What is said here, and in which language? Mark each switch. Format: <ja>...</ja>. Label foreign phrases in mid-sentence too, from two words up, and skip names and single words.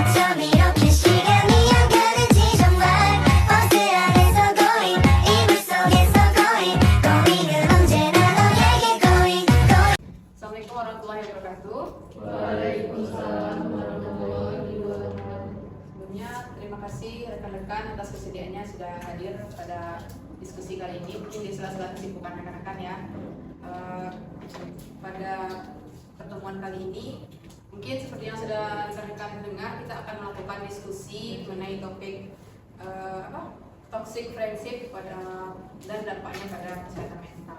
<ko>밤 이렇게 시간이 안 가는지 정말 버스 안에서 going 이불 속에서 going 은 언제나 너에게 going.</ko> <ar>السلام عليكم ورحمة الله وبركاته. وعليكم السلام ورحمة الله وبركاته.</ar> <id>Sebelumnya terima kasih rekan-rekan atas kesediaannya sudah hadir pada diskusi kali ini. Mungkin di sela-sela kesibukan rekan-rekan ya. Pada pertemuan kali ini mungkin seperti yang sudah rekan-rekan dengar, kita akan melakukan diskusi mengenai topik</id> <en>toxic friendship</en> <id>dan dampaknya pada kesehatan mental.</id>